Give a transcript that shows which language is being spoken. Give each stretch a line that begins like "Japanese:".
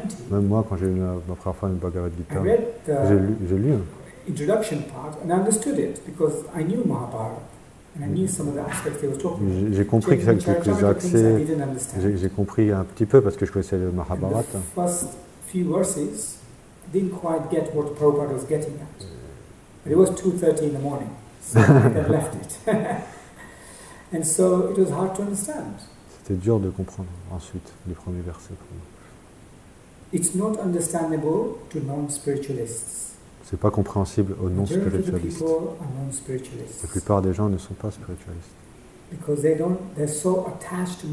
French: Même moi, quand j'ai eu ma première fois une Bhagavad Gita, j'ai lu.
English: Introduction part and I understood it because I knew Mahabharata and I knew some of the aspects they were talking about.
French: J'ai compris quelques accès, j'ai compris un petit peu parce que je connaissais le Mahabharata.
English: The first few verses didn't quite get what Prabhupada was getting at. But it was 2:30 in the morning, so I left it. And so it was hard to understand.
French: C'était dur de comprendre ensuite les premiers versets.
English: It's not understandable to non-spiritualists.
French: C'est pas compréhensible aux non-spiritualistes. La plupart des gens ne sont pas spiritualistes.
English: Because they're so attached to